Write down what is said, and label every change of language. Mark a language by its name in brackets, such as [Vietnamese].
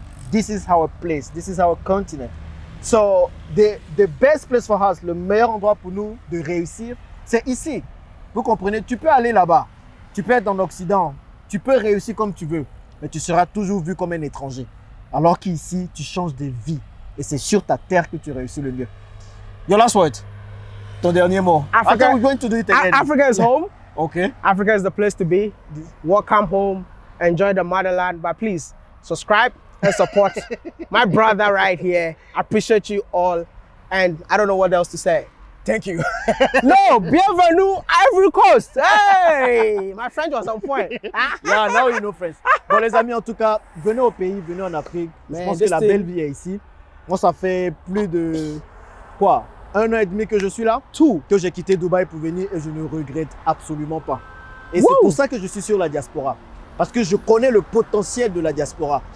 [English] This is our place. This is our continent. So, the best place for us, [French] le meilleur endroit pour nous de réussir, c'est ici. Vous comprenez? Tu peux aller là-bas. Tu peux être dans l'Occident. Tu peux réussir comme tu veux. Mais tu seras toujours vu comme un étranger. Alors qu'ici, tu changes de vie. Et c'est sur ta terre que tu réussis le mieux. [English] Your last word. [French] Ton dernier mot. [English] Africa, we're going to do it again. Africa is home. Okay. Africa is the place to be. Welcome home. Enjoy the motherland. But please, subscribe and support my brother right here. I appreciate you all. And I don't know what else to say. Thank you. [French] No, bienvenue Ivory Coast. [English] Hey, my French was on point. Yeah, now you know French. [French] Bon les amis, en tout cas, venez au pays, venez en Afrique. Je pense que la belle vie est ici. Moi, ça fait plus de quoi, 1 an et demi que je suis là, que j'ai quitté Dubaï pour venir et je ne regrette absolument pas. Et c'est pour ça que je suis sur la diaspora. Parce que je connais le potentiel de la diaspora.